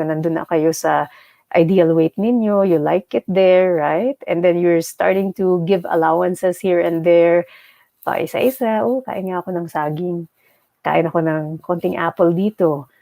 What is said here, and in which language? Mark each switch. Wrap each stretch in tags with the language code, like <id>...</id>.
<tl>Nandun na kayo sa ideal weight ninyo.</tl> <en>You like it there, right? And then you're starting to give allowances here and there.</en> <tl>Pa isa-isa, kain nga ako ng saging. Kain ako ng konting apple dito.</tl>